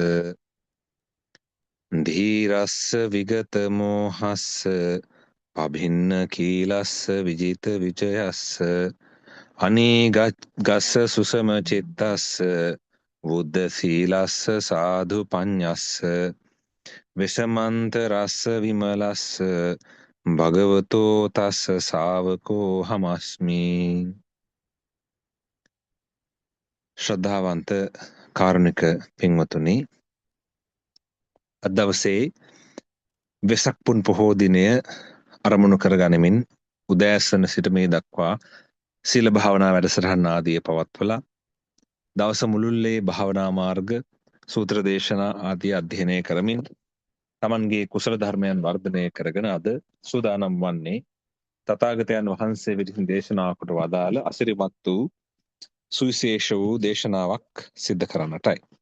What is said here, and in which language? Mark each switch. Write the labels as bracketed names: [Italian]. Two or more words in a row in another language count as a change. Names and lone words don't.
[Pali] ධීරස්ස විගත මෝහස්ස පභින්න කීලස්ස විජිත විජයස්ස අනීගස්ස සුසම චිත්තස්ස බුද්ධ සීලස්ස සාධු පඤ්ඤස්ස විසමන්ත රස්ස විමලස්ස භගවතෝ තස්ස ශාවකෝ හමස්මි. [Sinhala] ශ්‍රද්ධාවන්ත කාරුණික පින්වතුනි, අද දවසේ වෙසක් පුන් පොහෝ දිනය අරමුණු කරගනිමින් උදෑසන සිට මේ දක්වා සීල භාවනා වැඩසටහන් ආදිය පවත්වලා දවස මුළුල්ලේ භාවනා මාර්ග සූත්‍ර දේශනා ආදී අධ්‍යයනය කරමින් තමන්ගේ කුසල ධර්මයන් වර්ධනය කරගෙන අද සූදානම් වන්නේ තථාගතයන් වහන්සේ විසින් දේශනා කොට වදාළ අසිරිමත් වූ සුවිශේෂ වූ දේශනාවක් සිද්ධ කරන්නටයි.